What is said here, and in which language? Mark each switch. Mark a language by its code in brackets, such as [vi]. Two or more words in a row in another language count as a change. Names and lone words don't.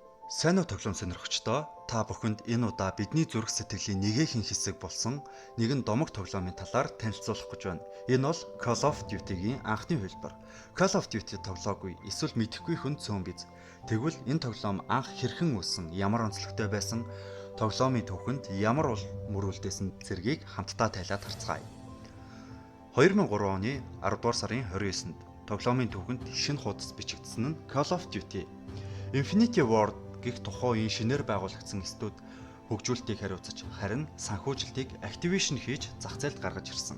[mn] Сайн уу тоглоом сонирхогчдоо та бүхэнд энэ удаа бидний зүрх сэтгэлийн нэгэн хэсэг болсон нэгэн домог тоглоомын талаар танилцуулах гэж байна. Энэ бол Call of Duty-гийн анхны хэлбэр. Call of Duty тоглоогүй эсвэл мэдэхгүй хүн цөөн биз. Тэгвэл энэ тоглоом анх хэрхэн үүссэн, ямар онцлогтой байсан, тоглоомын түүхэнд ямар мөрүүлдээсэн зэргийг хамтдаа тайлаад харцгаая. 2003 оны 10 дугаар сарын 29-нд тоглоомын түүхэнд шинэ хуудас бичигдсэн нь Call of Duty Infinity Ward гэх тухайн үеийн шинээр байгуулагдсан студи хөгжүүлэлтийг хариуцаж харин санхүүжилтийг Activision хийж зах зээлд гаргаж ирсэн.